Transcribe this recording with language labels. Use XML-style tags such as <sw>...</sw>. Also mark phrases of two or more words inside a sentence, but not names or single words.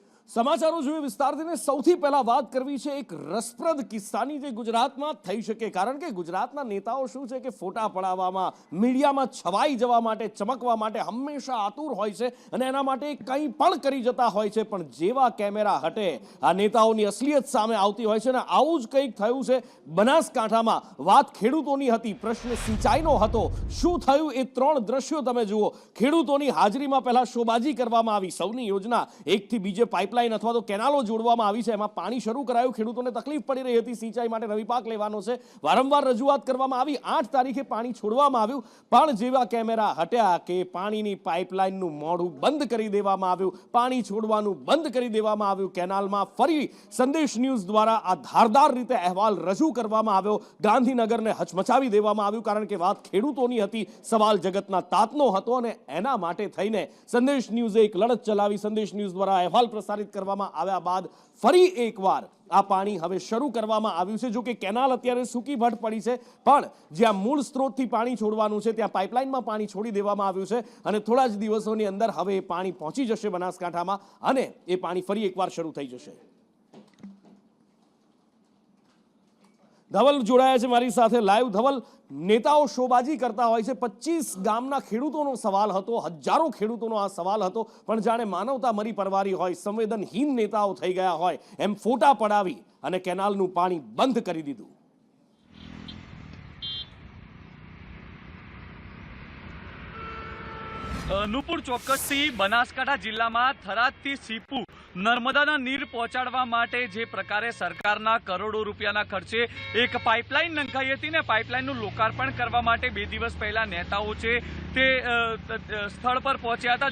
<gu>સમાચારો જોઈએ વિસ્તારથી ને સૌથી પહેલા વાત કરવી છે એક રસપ્રદ કિસ્સાની જે ગુજરાતમાં થઈ શકે, કારણ કે ગુજરાતના નેતાઓ શું છે કે ફોટા પડાવવામાં, મીડિયામાં છવાઈ જવા માટે, ચમકવા માટે હંમેશા આતુર હોય છે અને એના માટે કંઈ પણ કરી જતા હોય છે, પણ જેવા કેમેરા હટે આ નેતાઓની અસલિયત સામે આવતી હોય છે ને આવું જ કંઈક થયું છે બનાસકાંઠામાં। વાત ખેડૂતોની હતી, પ્રશ્ન સિંચાઈનો હતો। શું થયું એ ત્રણ દ્રશ્યો તમે જુઓ। ખેડૂતોની હાજરીમાં પહેલા શોબાજી કરવામાં આવી, સૌની યોજના એકથી બીજે પાઇપલાઇન અથવા તો કેનાલો જોડવામાં આવી છે, એમાં પાણી શરૂ કરાયું। ખેડૂતોને તકલીફ પડી રહી હતી, સિંચાઈ માટે નવી પાક લેવાનો છે, વારંવાર રજૂઆત કરવામાં આવી। 8 તારીખે પાણી છોડવામાં આવ્યું, પણ જેવા કેમેરા હટ્યા કે પાણીની પાઇપલાઇનનું મોઢું બંધ કરી દેવામાં આવ્યું, પાણી છોડવાનું બંધ કરી દેવામાં આવ્યું। કેનાલમાં ફરી સંદેશ ન્યૂઝ દ્વારા આ ધારદાર રીતે અહેવાલ રજૂ કરવામાં આવ્યો। ગાંધીનગરને હચમચાવી દેવામાં આવ્યું, કારણ કે વાત ખેડૂતોની હતી, સવાલ જગતના તાતનો હતો અને એના માટે થઈને સંદેશ ન્યૂઝે એક લડત ચલાવી। સંદેશ ન્યૂઝ દ્વારા અહેવાલ પ્રસારિત કરવામાં આવ્યા બાદ ફરી એકવાર આ પાણી હવે શરૂ કરવામાં આવ્યું છે। જો કે કેનાલ અત્યારે સૂકી ભટ પડી છે, પણ જ્યાં મૂળ સ્ત્રોતથી પાણી છોડવાનું છે ત્યાં પાઇપલાઇનમાં પાણી છોડી દેવામાં આવ્યું છે અને થોડા જ દિવસોની અંદર હવે એ પાણી પહોંચી જશે બનાસકાંઠામાં અને એ પાણી ફરી એકવાર શરૂ થઈ જશે। ધવલ જોડાયા છે મારી સાથે લાઈવ। ધવલ, નેતાઓ શોબાજી કરતા હોય છે, 25 ગામના ખેડૂતોનો સવાલ હતો, હજારો ખેડૂતોનો આ સવાલ હતો, પણ જાણે માનવતા મરી પરવારી હોય, સંવેદનહીન નેતાઓ થઈ ગયા હોય એમ ફોટા પડાવી અને કેનાલનું પાણી બંધ કરી દીધું। નુપુર ચોક્કસથી બનાસકાંઠા જિલ્લામાં થરાદથી સીપુ નર્મદાના નીર પહોંચાડવા માટે જે પ્રકારે સરકારના કરોડો રૂપિયાના ખર્ચે એક પાઇપલાઇન નંખાઈ હતી ને પાઇપલાઇનનું લોકાર્પણ કરવા માટે 2 દિવસ પહેલા નેતાઓ છે તે સ્થળ પર પહોંચ્યા હતા।</gu>